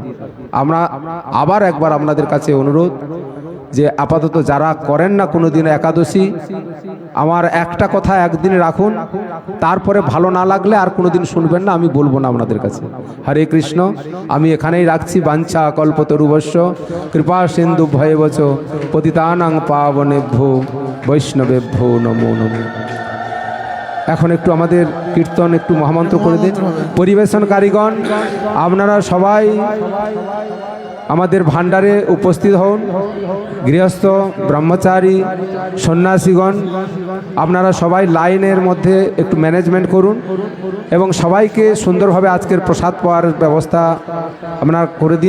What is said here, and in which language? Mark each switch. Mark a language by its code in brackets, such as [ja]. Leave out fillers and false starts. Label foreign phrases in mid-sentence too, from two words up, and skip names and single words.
[bn] আমরা আবার একবার আপনাদের কাছে অনুরোধ যে আপাতত যারা করেন না কোনোদিন একাদশী, আমার একটা কথা একদিন রাখুন, তারপরে ভালো না লাগলে আর কোনোদিন শুনবেন না, আমি বলবো না আপনাদের কাছে। হরে কৃষ্ণ। আমি এখানেই রাখছি। [sa] वाञ्छा कल्पतरुवश्य कृपा सिन्धु भयवच पतितानां पावनेभ्यो वैष्णवेभ्यो नमो नमो। [bn] এখন একটু আমাদের কীর্তন একটু মহামন্ত্র করে দিন। পরিবেশনকারীগণ, আপনারা সবাই আমাদের ভান্ডারে উপস্থিত হন। গৃহস্থ, ব্রহ্মচারী, সন্ন্যাসীগণ, আপনারা সবাই লাইনের মধ্যে একটু ম্যানেজমেন্ট করুন এবং সবাইকে সুন্দরভাবে আজকের প্রসাদ পাওয়ার ব্যবস্থা আপনারা করে দিন।